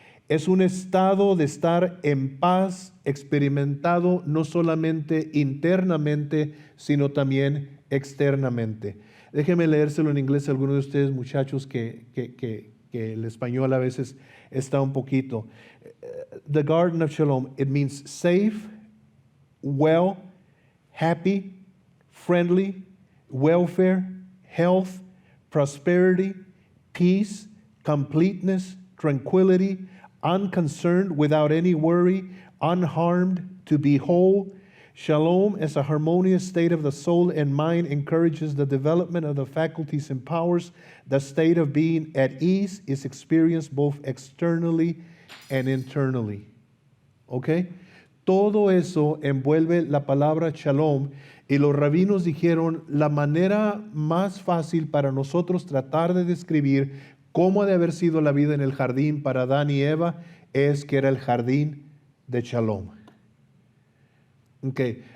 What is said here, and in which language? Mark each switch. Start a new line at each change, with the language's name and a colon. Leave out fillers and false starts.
Spanish: Es un estado de estar en paz, experimentado no solamente internamente, sino también externamente. Déjenme leérselo en inglés a algunos de ustedes, muchachos, que el español a veces está un poquito.
English: The Garden of Shalom, it means safe, well, happy, friendly, welfare, health, prosperity, peace, completeness, tranquility, unconcerned, without any worry, unharmed, to be whole. Shalom, as a harmonious state of the soul and mind, encourages the development of the faculties and powers. The state of being at ease is experienced both externally and internally. ¿Ok?
Spanish: Todo eso envuelve la palabra shalom, y los rabinos dijeron la manera más fácil para nosotros tratar de describir cómo ha de haber sido la vida en el jardín para Adán y Eva es que era el jardín de shalom. Okay.